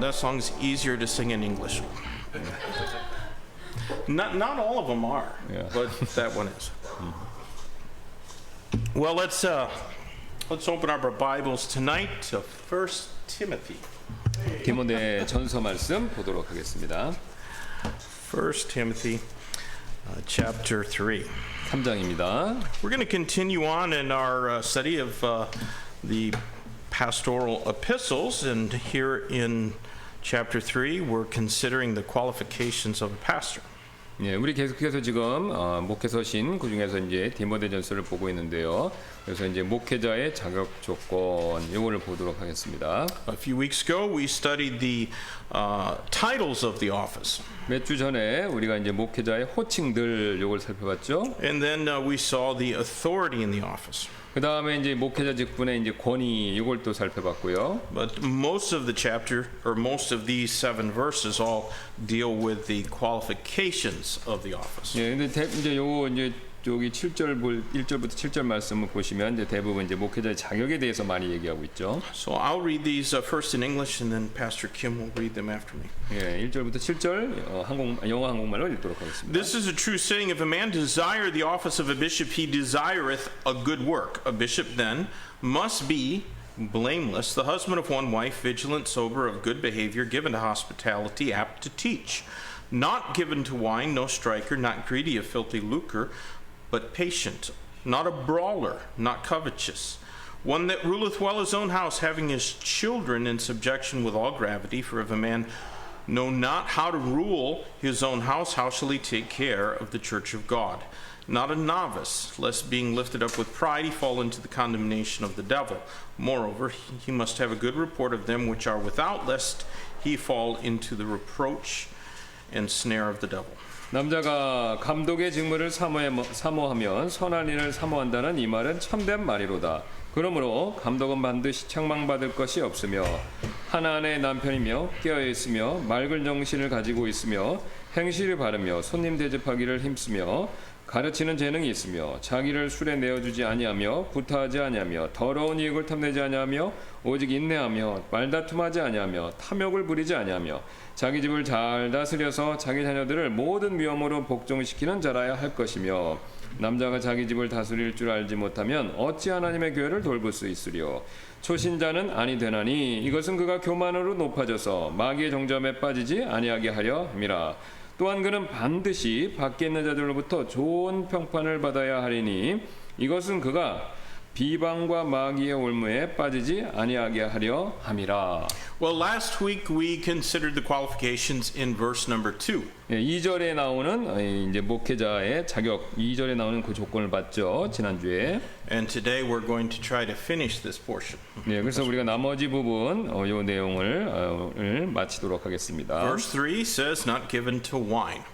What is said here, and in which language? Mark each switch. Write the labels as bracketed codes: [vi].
[en] That song's easier to sing in English. Not all of them are, Yeah. but that one is. Well, let's open up our Bibles tonight to 1 Timothy. [ko] 디모데 전서 말씀 보도록 하겠습니다. [en] 1 Timothy chapter 3. [ko] 3장입니다. [en] We're going to continue on in our study of the pastoral epistles, and here in chapter 3 we're considering the qualifications of a pastor. [ko] 예, 우리 계속해서 지금 목회서신 그 중에서 이제 디모데전서를 보고 있는데요. 그래서 이제 목회자의 자격 조건 요거를 보도록 하겠습니다. [en] A few weeks ago, we studied the titles of the office. [ko] 몇 주 전에 우리가 이제 목회자의 호칭들 요걸 살펴봤죠. [en] And then we saw the authority in the office. [ko] 그 다음에 이제 목회자 직분의 이제 권위 이걸 또 살펴봤고요. [en] But most of the chapter, or most of these 7 verses, all deal with the qualifications of the office. [ko] 예, 근데 이제 요거 이제 여기 1절부터 7절 말씀을 보시면 이제 대부분 이제 목회자의 자격에 대해서 많이 얘기하고 있죠. [en] So I'll read these first in English, and then Pastor Kim will read them after me. [ko] 예, 1절부터 7절 영어 한국말로 읽도록 하겠습니다. [en] This is a true saying: if a man desire the office of a bishop, he desireth a good work. A bishop then must be blameless, the husband of one wife, vigilant, sober, of good behavior, given to hospitality, apt to teach, not given to wine, no striker, not greedy of filthy lucre, but patient, not a brawler, not covetous, one that ruleth well his own house, having his children in subjection with all gravity. For if a man know not how to rule his own house, how shall he take care of the church of God? Not a novice, lest being lifted up with pride he fall into the condemnation of the devil. Moreover, he must have a good report of them which are without, lest he fall into the reproach and snare of the devil. [ko] 남자가 감독의 직무를 사모하면 선한 일을 사모한다는 이 말은 참된 말이로다. 그러므로 감독은 반드시 책망받을 것이 없으며 하나님의 남편이며 깨어있으며 맑은 정신을 가지고 있으며 행실을 바르며 손님 대접하기를 힘쓰며 가르치는 재능이 있으며 자기를 술에 내어주지 아니하며 구타하지 아니하며 더러운 이익을 탐내지 아니하며 오직 인내하며 말다툼하지 아니하며 탐욕을 부리지 아니하며 자기 집을 잘 다스려서 자기 자녀들을 모든 위엄으로 복종시키는 자라야 할 것이며 남자가 자기 집을 다스릴 줄 알지 못하면 어찌 하나님의 교회를 돌볼 수 있으리요. 초신자는 아니 되나니 이것은 그가 교만으로 높아져서 마귀의 정점에 빠지지 아니하게 하려 함이라. 또한 그는 반드시 밖에 있는 자들로부터 좋은 평판을 받아야 하리니 이것은 그가 비방과 마귀의 올무에 빠지지 아니하게 하려 함이라. [en] Well, last week we considered the qualifications in verse number 2. [ko] 예, 2절에 나오는 이제 목회자의 자격 2절에 나오는 그 조건을 봤죠. 지난주에. [en] And today we're going to try to finish this portion. [ko] 네, 그래서 우리가 나머지 부분 요 내용을 마치도록 하겠습니다. [en] Verse 3 says not given to wine.